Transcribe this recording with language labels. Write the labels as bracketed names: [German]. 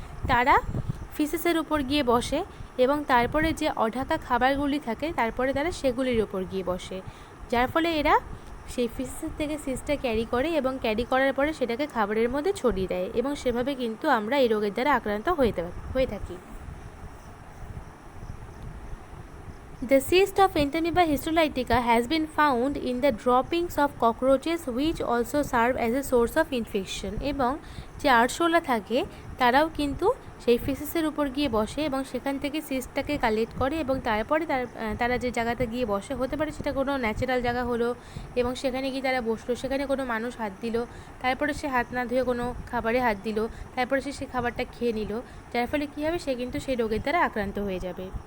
[Bangla] তারা ফিশেসের উপর গিয়ে বসে এবং তারপরে যে অঢাকা খাবারগুলি থাকে তারপরে তারা সেগুলির ওপর গিয়ে বসে, যার ফলে এরা সেই ফিশেসের থেকে সিস্টটা ক্যারি করে এবং ক্যারি করার পরে সেটাকে খাবারের মধ্যে ছড়িয়ে দেয়, এবং সেভাবে কিন্তু আমরা এই রোগের দ্বারা আক্রান্ত হয়ে থাকি। [English] The cyst of Entamoeba histolytica has been found in the droppings of cockroaches, which also serve as a source of infection. [Bangla] এবং যে আরশোলা থাকে তারাও কিন্তু সেই ফিসেসের উপর গিয়ে বসে এবং সেখান থেকে সিস্টটাকে কালেক্ট করে, এবং তারপরে তারা যে জায়গাতে গিয়ে বসে, হতে পারে সেটা কোনো ন্যাচারাল জায়গা হলো এবং সেখানে গিয়ে তারা বসলো, সেখানে কোনো মানুষ হাত দিল, তারপরে সে হাত না ধুয়ে কোনো খাবারে হাত দিল, তারপরে সে সেই খাবারটা খেয়ে নিল, যার ফলে কী হবে, সে কিন্তু সেই রোগের দ্বারা আক্রান্ত হয়ে যাবে।